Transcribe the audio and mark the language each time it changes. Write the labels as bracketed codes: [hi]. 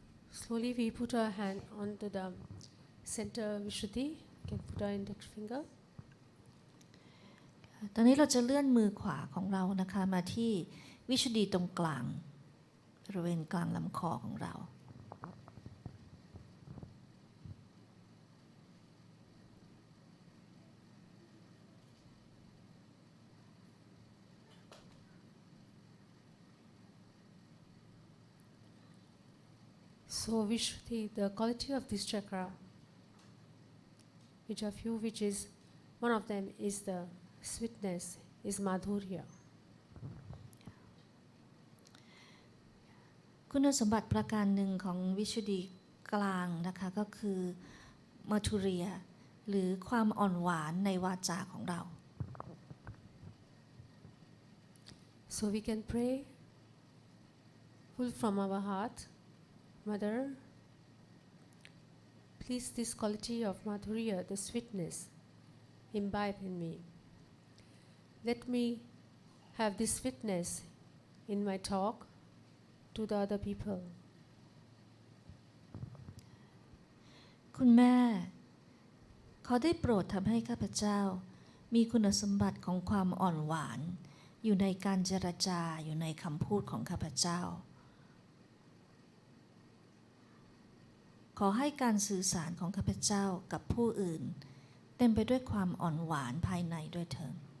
[en] Slowly we put our hand onto the center Vishuddhi. You can put our index finger. [th] ตอนนี้เราจะเลื่อนมือขวาของเรานะคะมาที่วิชุดีตรงกลางบริเวณกลางลำคอของเรา [en] So Vishuddhi, the quality of this chakra, which are few, which is one of them is the sweetness, is madhurya. [th] คุณสมบัติประการหนึ่งของวิชุดีกลางนะคะก็คือมัทุเรียหรือความอ่อนหวานในวาจาของเรา [en] So we can pray full from our heart, Mother, please this quality of madhurya, the sweetness, imbibe in me. Let me have this sweetness in my talk to the other people. [th] คุณแม่ขอได้โปรดทำให้ข้าพเจ้ามีคุณสมบัติของความอ่อนหวานอยู่ในการเจรจาอยู่ในคำพูดของข้าพเจ้าขอให้การสื่อสารของข้าพเจ้ากับผู้อื่นเต็มไปด้วยความอ่อนหวานภายในด้วยเถิด